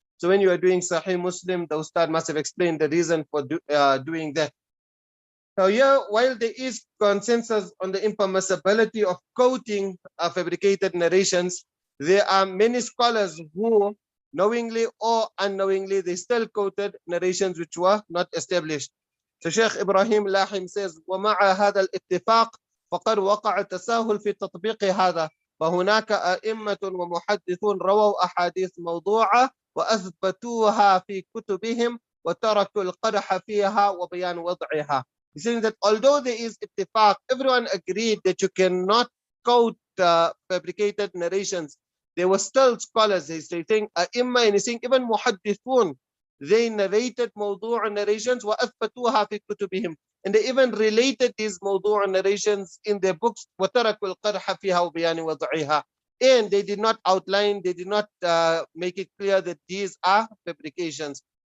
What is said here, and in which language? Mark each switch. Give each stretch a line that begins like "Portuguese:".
English: So when you are doing Sahih Muslim, the Ustad must have explained the reason for doing that. Now here, while there is consensus on the impermissibility of quoting fabricated narrations, there are many scholars who, knowingly or unknowingly, they still quoted narrations which were not established.
Arabic: So Sheikh Ibrahim Lahim says, وَمَعَ هَذَا الْإِتِّفَاقِ فقد وقع التساهل في تطبيق هذا، فهناك أئمة ومحدثون رووا أحاديث موضوعة وأثبتوها في كتبهم وتركوا القدح فيها وبيان وضعها.
English: He's saying that although there is ittifaq, everyone agreed that you cannot quote fabricated narrations, there were still scholars. He's saying أئمة, and he's saying even muhaddithun, they narrated mawdu' narrations وأثبتوها في كتبهم, and they even related these mawdu' narrations in their books, وَتَرَكُوا الْقَدْحَ فِيهَا وَبِيَانِ وَضْعِهَا, and they did not outline, they did not make it clear that these are fabrications.